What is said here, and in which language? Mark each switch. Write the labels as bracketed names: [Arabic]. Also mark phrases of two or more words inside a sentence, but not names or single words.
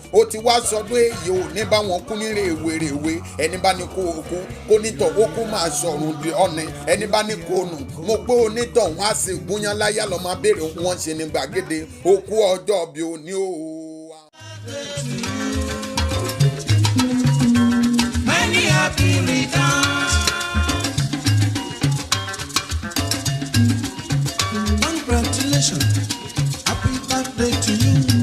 [Yoruba] Ó ti wá sọdún èyí ò ní bá wọn kú ní rèwerèwe. Ẹni bá ní kó o kú, kó nítọ̀ ó kú máa sọ̀rùn di ọ̀nì. Ẹni bá ní kó o nù, mo pé onítọ̀ wọn á sì gúnyán láyà lọ máa béèrè wọn ṣe ní gbàgede. Ó kú ọjọ́ bí òní o. [English] Many happy returns. Congratulations. Happy birthday to you.